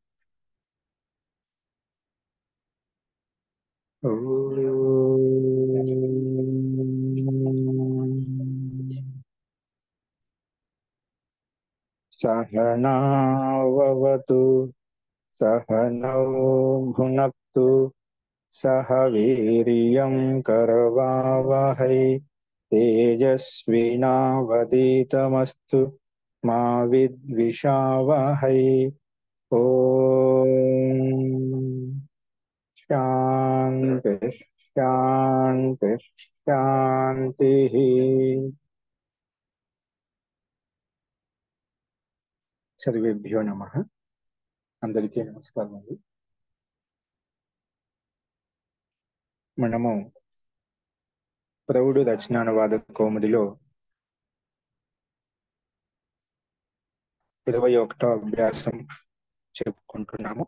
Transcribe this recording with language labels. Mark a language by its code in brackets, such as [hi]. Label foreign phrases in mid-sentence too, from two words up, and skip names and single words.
[sa] सहनाववतु सहनौ भुनक्तु सह वीर्यं करवावहै तेजस्विनावधीतमस्तु मा विद्विषावहै। ओम शांति शांति शांति। सर्वेभ्यो नमः। [te] అందరికీ నమస్కారం అండి। మనము ప్రౌఢ రచనానువాద కౌముదిలో 21వ అభ్యాసం చెప్పుకుంటున్నాము।